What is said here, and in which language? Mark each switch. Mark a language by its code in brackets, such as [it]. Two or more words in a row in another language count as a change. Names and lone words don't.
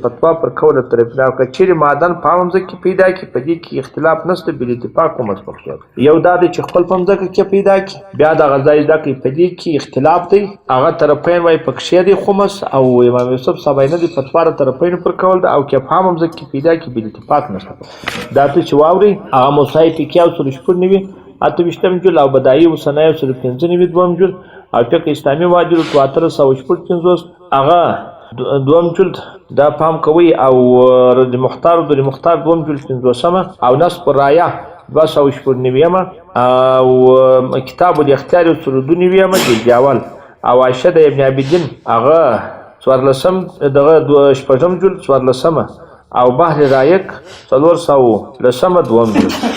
[ps] فتوا پر قول طرفین او که چیرې معدن په هغه مځکه کې پیدا کړي په دې کې اختلاف نشته، بالاتفاق خمس پکښې دی. یو دا دی چې خپل په مځکه کې پیدا کړي، بیا دغه ځای زده کړئ په دې کې اختلاف دی. هغه طرفین وایي پکښې دی خمس، او امام یوسف صاحب نه دی فتوا د طرفینو پر قول ده. او که په هغه مځکه کې پیدا کړي بالاتفاق نشته. دا ته چې واورئ هغه موسعی فقهیه 190 28 جلد او بدایع و صنایع 195 دوم جلد او فقه اسلامی وادلو 455 هغه دوم جلد دا پام کوي. او رد مختار در مختار دوم جلد 50 او نصب الرایه 290 او کتاب الاختیار 192 جلد اول او عائشه د ابن عابدین هغه 14 دغه 8 جلد 14 او بحر رایق 410 دوم جلد